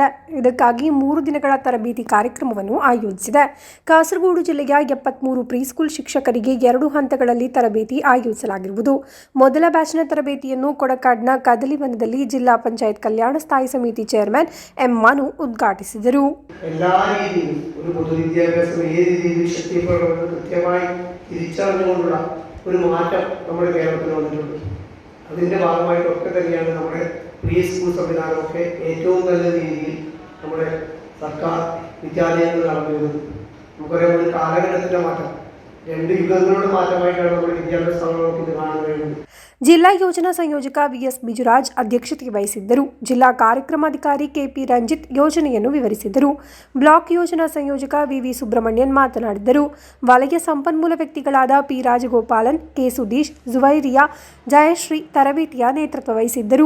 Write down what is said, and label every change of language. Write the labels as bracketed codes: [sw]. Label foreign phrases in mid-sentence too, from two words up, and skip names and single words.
[kn] ಇದಕ್ಕಾಗಿ 3 ದಿನಗಳ ತರಬೇತಿ ಕಾರ್ಯಕ್ರಮವನ್ನು ಆಯೋಜಿಸಿದೆ. ಕಾಸರಗೋಡು ಜಿಲ್ಲೆಯ 73 ಪ್ರೀಸ್ಕೂಲ್ ಶಿಕ್ಷಕರಿಗೆ 2 ಹಂತಗಳಲ್ಲಿ ತರಬೇತಿ ಆಯೋಜಿಸಲಾಗಿರುವುದು. ಮೊದಲ ಬ್ಯಾಚ್ನ ತರಬೇತಿಯನ್ನು ಕೊಡಕಾಡ್ನ ಕದಲಿವನದಲ್ಲಿ ಜಿಲ್ಲಾ ಪಂಚಾಯತ್ ಕಲ್ಯಾಣ ಸ್ಥಾಯಿ ಸಮಿತಿ ಚೇರ್ಮನ್ ಎಂ ಮನು ಉದ್ಘಾಟಿಸಿದರು. [ml] എല്ലാ രീതിയിലും ഒരു പൊതുവിദ്യാഭ്യാസം ഏത് രീതിയിൽ ശക്തിപ്പെടുമെന്ന് കൃത്യമായി തിരിച്ചറിഞ്ഞുകൊണ്ടുള്ള ഒരു മാറ്റം നമ്മുടെ കേരളത്തിൽ വന്നിട്ടുണ്ട്. അതിൻ്റെ ഭാഗമായിട്ടൊക്കെ തന്നെയാണ് നമ്മുടെ പ്രീ സ്കൂൾ സംവിധാനമൊക്കെ ഏറ്റവും നല്ല രീതിയിൽ നമ്മുടെ സർക്കാർ വിദ്യാലയങ്ങൾ നടന്നു വരുന്നത്. നമുക്കറിയാം, ഒരു കാലഘട്ടത്തിൻ്റെ മാറ്റം, 2 യുഗങ്ങളുടെ മാറ്റമായിട്ടാണ് നമ്മുടെ വിദ്യാഭ്യാസ സ്ഥാപനങ്ങൾക്ക് ഇത് കാണാൻ കഴിയുന്നത്. [kn] ಜಿಲ್ಲಾ ಯೋಜನಾ ಸಂಯೋಜಕ ವಿಎಸ್ ಬಿಜುರಾಜ್ ಅಧ್ಯಕ್ಷತೆ ವಹಿಸಿದ್ದರು. ಜಿಲ್ಲಾ ಕಾರ್ಯಕ್ರಮಾಧಿಕಾರಿ ಕೆಪಿ ರಂಜಿತ್ ಯೋಜನೆಯನ್ನು ವಿವರಿಸಿದರು. ಬ್ಲಾಕ್ ಯೋಜನಾ ಸಂಯೋಜಕ ವಿವಿ ಸುಬ್ರಹ್ಮಣ್ಯನ್ ಮಾತನಾಡಿದರು. ವಲಯ ಸಂಪನ್ಮೂಲ ವ್ಯಕ್ತಿಗಳಾದ ಪಿ ರಾಜಗೋಪಾಲನ್, ಕೆ ಸುದೀಶ್, ಜುವೈರಿಯಾ, ಜಯಶ್ರೀ ತರಬೇತಿಯ ನೇತೃತ್ವ ವಹಿಸಿದ್ದರು.